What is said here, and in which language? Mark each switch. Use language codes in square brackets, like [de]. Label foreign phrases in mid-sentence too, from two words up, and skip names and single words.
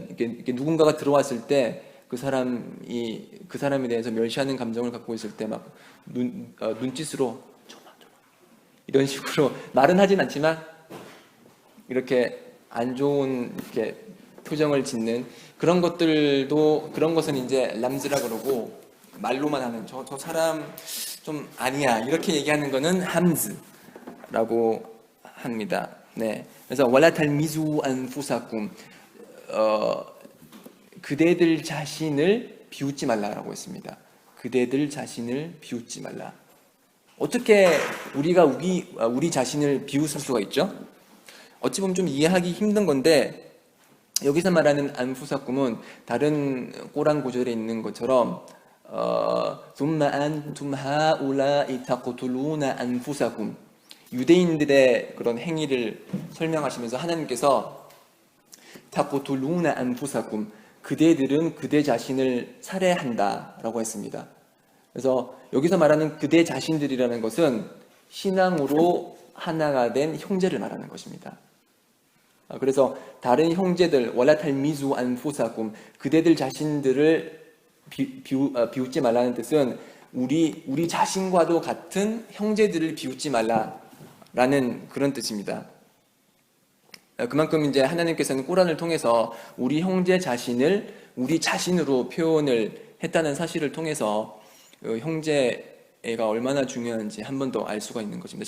[ko] 이렇게 누군가가 들어왔을 때 그 사람에 대해서 멸시하는 감정을 갖고 있을 때 막 눈짓으로 이런 식으로 말은 하진 않지만 이렇게 안 좋은 이렇게 표정을 짓는 그런 것은 이제 람즈라 그러고, 말로만 하는 저 사람 좀 아니야 이렇게 얘기하는 거는 함즈라고 합니다. 네. 그래서 [ar] ولا تلمزوا أنفسكم, [ko] 그대들 자신을 비웃지 말라라고 했습니다. 그대들 자신을 비웃지 말라. 어떻게 우리가 우리 자신을 비웃을 수가 있죠? 어찌 보면 좀 이해하기 힘든 건데, 여기서 말하는 안푸사꿈은 다른 꼬란 구절에 있는 것처럼 [ar] ثم أنتم هؤلاء تقتلون أنفسكم, [ko] 유대인들의 그런 행위를 설명하시면서 하나님께서 [ar] تقتلون أنفسكم, [ko] 그대들은 그대 자신을 살해한다 라고 했습니다. 그래서 여기서 말하는 그대 자신들이라는 것은 신앙으로 하나가 된 형제를 말하는 것입니다. 그래서 다른 형제들, [ar] ولا تلمزوا أنفسكم, [ko] 그대들 자신들을 비웃지 말라는 뜻은 우리 자신과도 같은 형제들을 비웃지 말라라는 그런 뜻입니다. 그만큼 이제 하나님께서는 꾸란을 통해서 우리 형제 자신을 우리 자신으로 표현을 했다는 사실을 통해서 형제가 얼마나 중요한지 한 번 더 알 수가 있는 것입니다.